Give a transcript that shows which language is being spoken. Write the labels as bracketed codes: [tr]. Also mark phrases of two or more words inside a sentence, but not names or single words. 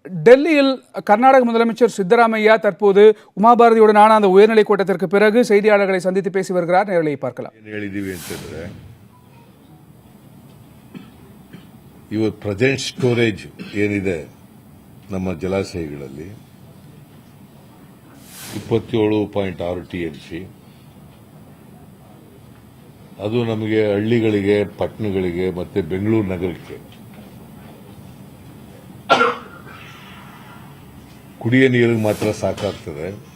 [ta] டெல்லியில் கர்நாடக முதலமைச்சர் சித்தராமையா தற்போது உமாபாரதியுடனான அந்த உயர்நிலை கூட்டத்திற்கு பிறகு செய்தியாளர்களை சந்தித்து பேசி வருகிறார். நேரலையை பார்க்கலாம். [kn] ಇವ [en] present storage [kn] ಏನಿದೆ ನಮ್ಮ ಜಲಾಶಯಗಳಲ್ಲಿ 27.6 TMC ಅದು ನಮಗೆ ಹಳ್ಳಿಗಳಿಗೆ, ಪಟ್ಟಣಗಳಿಗೆ ಮತ್ತೆ ಬೆಂಗಳೂರು ನಗರಕ್ಕೆ ಕುಡಿಯ ನೀರಿಗೆ ಮಾತ್ರ ಸಾಕಾಗ್ತದೆ.